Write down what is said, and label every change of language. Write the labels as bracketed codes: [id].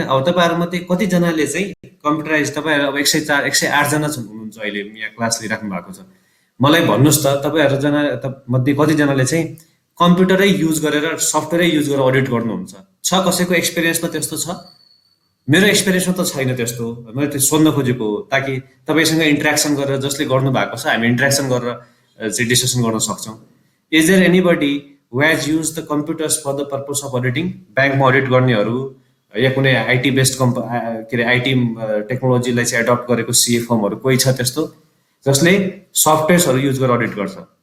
[ne] अब तपाईँहरूमध्ये कतिजनाले चाहिँ कम्प्युटराइज, तपाईँहरू अब 104 108 जना हुनुहुन्छ अहिले यहाँ क्लास लिइराख्नु भएको छ, मलाई भन्नुहोस् त तपाईँहरूजना मध्ये कतिजनाले चाहिँ कम्प्युटरै युज गरेर सफ्टवेयरै युज गरेर अडिट गर्नुहुन्छ? छ कसैको एक्सपिरियन्समा त्यस्तो छ? मेरो एक्सपिरियन्समा त छैन त्यस्तो। मैले त्यो सोध्न खोजेको हो ताकि तपाईँसँग इन्ट्रेक्सन गरेर, जसले गर्नु भएको छ हामी इन्ट्रेक्सन गरेर चाहिँ डिस्कसन गर्न सक्छौँ। [en] Is there anybody who has use the computers for the purpose of auditing? [ne] ब्याङ्कमा अडिट गर्नेहरू या कुनै आइटी बेस्ड के अरे आइटी टेक्नोलोजीलाई चाहिँ एडप्ट गरेको सिए फर्महरू कोही छ त्यस्तो जसले सफ्टवेयर्सहरू युज गरेर अडिट गर्छ?